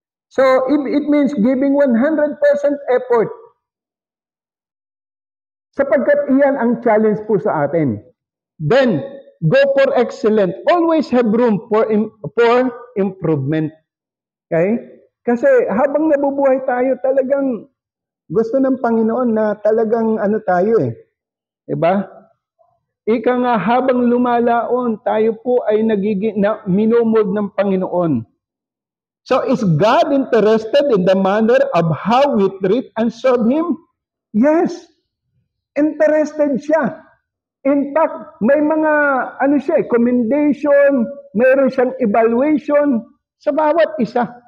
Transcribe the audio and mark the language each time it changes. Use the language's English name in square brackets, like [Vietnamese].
[English] So, it means giving 100% effort. [Filipino] Sapagkat iyan ang challenge po sa atin. [English] Then, go for excellent. Always have room for improvement. [Filipino] Okay? Kasi habang nabubuhay tayo, talagang gusto ng Panginoon na talagang tayo Diba? Ika nga habang lumalaon, tayo po ay minumod ng Panginoon. [English] So, is God interested in the manner of how we treat and serve Him? [Filipino] Yes. Interested siya. [English] In fact, [Filipino] may mga, commendation, mayroon siyang evaluation sa bawat isa.